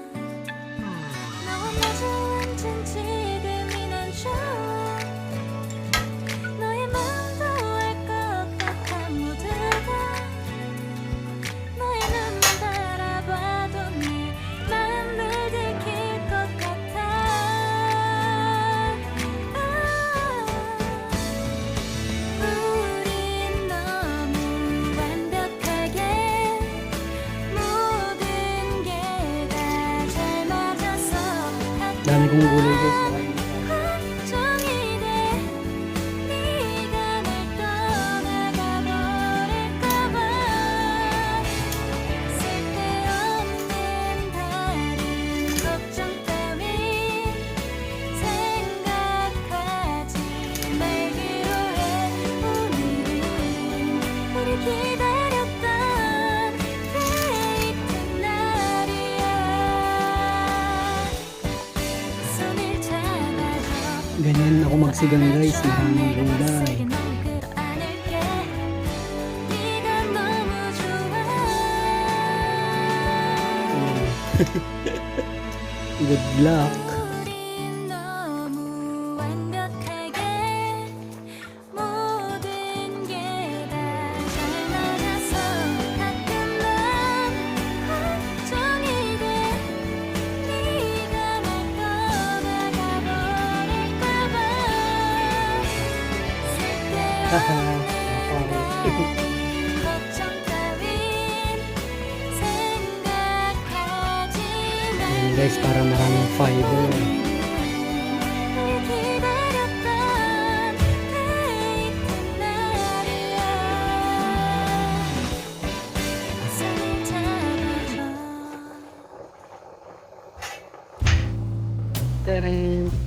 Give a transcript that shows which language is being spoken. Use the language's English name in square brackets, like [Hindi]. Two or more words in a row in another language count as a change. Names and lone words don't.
[Korean] 너와 마주 앉은 지금이 난 좋아 너의 마음도 알 것 같아 모두가 너의 눈만 바라봐도 내 마음을 들킬 것 같아 우린 너무 완벽하게 모든 게 다 잘 맞아서 [Filipino] Dami kong gulay guys. [Korean] 걱정이 돼 네가 날 떠나가 버릴까봐 쓸데없는 다른 걱정 따윈 생각하지 말기로 해 오늘은 우리 기다렸던 데이트 날이야 손을 잡아줘 [Filipino] Ganyan ako magsigang guys. Maraming gulay. [Korean] 세게 널 끌어안을게 네가 너무 좋아 [English] Good luck. [Korean] 우린 너무 완벽하게 모든 게 다 잘 맞아서 가끔만 걱정이 돼 네가 날 떠나가 버릴까봐 쓸데없는 걱정 따윈 생각하지 [Filipino] Ayan guys, para maraming fiber. [Korean] 우리 기다렸던 데이트 날이야 손을 잡아줘 Tadam!